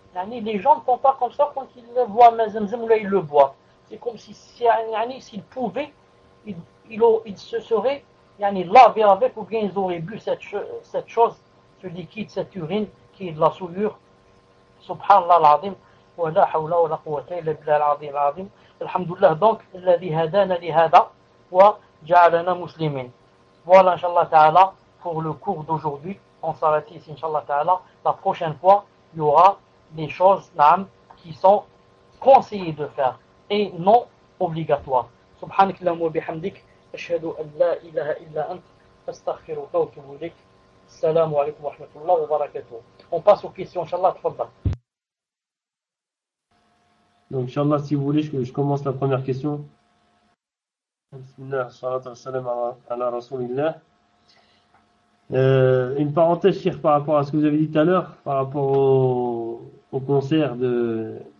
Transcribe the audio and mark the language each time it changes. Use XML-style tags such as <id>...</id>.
<fr>Yani, les gens ne font pas comme ça quand ils le voient, Mazemzem, là ils le voient. C'est comme si, yani, s'ils pouvaient, ils se seraient, yani, lavés avec ou bien ils auraient bu cette chose, ce liquide, cette urine qui est de la souillure. Subhanallah.</fr> <ar>ولا حول ولا قوة إلا بالله العظيم العظيم الحمد لله دونك الذي هدانا لهذا ja'alana muslimin.</ar> <fr>Voilà, inshallah ta'ala, pour le cours d'aujourd'hui. On s'arrête ici, inshallah ta'ala. La prochaine fois, il y aura des choses, na'am, qui sont conseillées de faire et non obligatoires.</fr> <ar>سبحانك اللهم وبحمدك أشهد أن لا إله إلا أنت أستغفرك وأتوب إليك السلام عليكم ورحمة الله وبركاته.</ar> <fr>On passe aux questions, inshallah,</fr> <ar>تفضل.</ar> <fr>Donc, Inch'Allah, si vous voulez, je commence la première question. Bismillah, salatu wassalam ala rasulillah. Une parenthèse, Cheikh, par rapport à ce que vous avez dit tout à l'heure, par rapport au concert de.</fr>